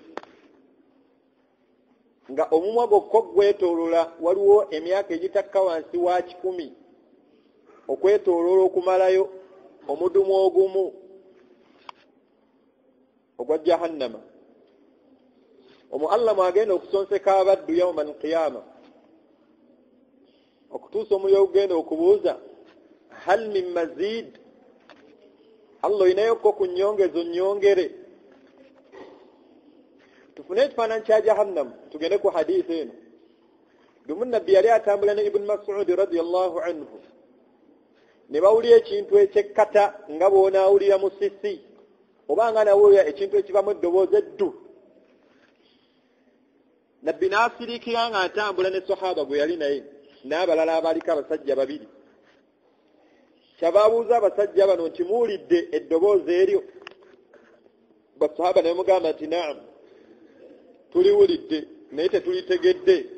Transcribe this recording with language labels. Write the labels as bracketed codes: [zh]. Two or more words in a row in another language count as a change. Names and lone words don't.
[lg] nga omumwa gwokka gwetoolola waliwo emyaka egitakka wansi wa 100 okwetoolola okumalayo omudumu ogumu ogwa jahannama omwo Allah mwagenda okusonseka abaddu [ar] yawma al-qiyama [lg] okutuusa omuliro ogenda okubuuza [ar] hal min mazid [lg] Allah inayokko ku nnyongezo nnyongere tufune ekifaananyi kya jahannam tugende ku hadiisi eno lumu nabbi yali atambula ne ibn Mas'ud [ar] radiyallahu anhu [lg] ne bawulira ekintu ekyekkata nga bw'onaawulira mu sisi oba nga nawulira ekintu ekivamu eddoboozi eddu nabbi n'asiriikira nga atambula ne sahaba gwe yali naye n'abalala abaliko abasajja babiri kyababuuza abasajja bano nti muwulidde eddoboozi eryo basahaba naye mugamba nti naam tuliwulidde naye tetulitegedde